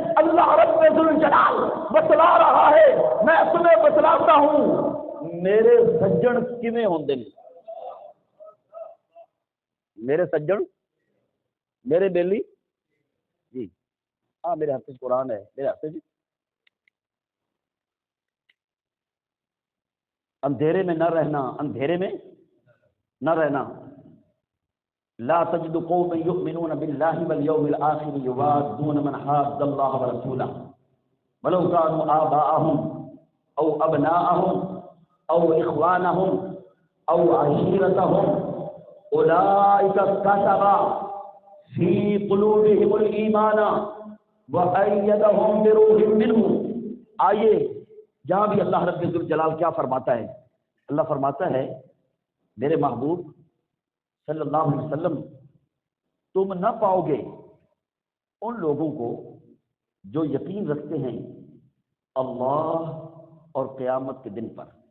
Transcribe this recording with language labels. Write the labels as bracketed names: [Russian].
[Urdu] اللہ رب ذوالجلال بتلا رہا ہے، میں تمہیں بتلاتا ہوں میرے سجن کیویں ہوندے نے، میرے سجن، میرے بیلی. جی ہاں میرے ہاتھ سے قرآن ہے، میرے ہاتھ سے. جی اندھیرے میں نہ رہنا، اندھیرے میں نہ رہنا. [Arabic] لا تجد قوما يؤمنون بالله واليوم الآخر يوادون من حاد الله ورسوله ولو كانوا آباءهم أو أبناءهم أو إخوانهم أو عشيرتهم أولئك كتب في قلوبهم الإيمان وأيدهم بروح منه. [Urdu] آئیے جہاں بھی اللہ رب ذوالجلال کیا فرماتا ہے. اللہ فرماتا ہے میرے محبوب صلی اللہ علیہ وسلم تم نہ پاؤ گے ان لوگوں کو جو یقین رکھتے ہیں اللہ اور قیامت کے دن پر.